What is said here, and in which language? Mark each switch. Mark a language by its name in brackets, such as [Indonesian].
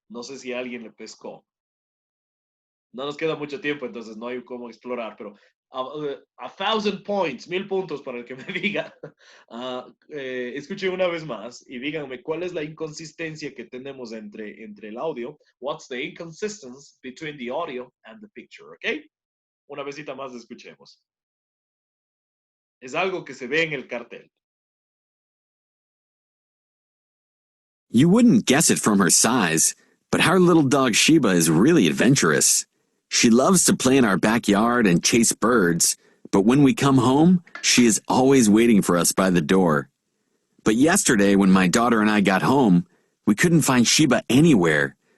[Spanish] No sé si alguien le pescó. No nos queda mucho tiempo, entonces no hay cómo explorar, pero [English] 1,000 points, [Spanish] 1000 puntos para el que me diga. Escuchen una vez más y díganme cuál es la inconsistencia que tenemos entre el audio. [English] What's the inconsistency between the audio and the picture, ¿ok? [Spanish] Una vezita más escuchemos. Es algo que se ve en el cartel. [English] You wouldn't guess it from her size, but our little dog Sheba is really adventurous. She loves to play in our backyard and chase birds, but when we come home, she is always waiting for us by the door. But yesterday, when my daughter and I got home, we couldn't find Sheba anywhere.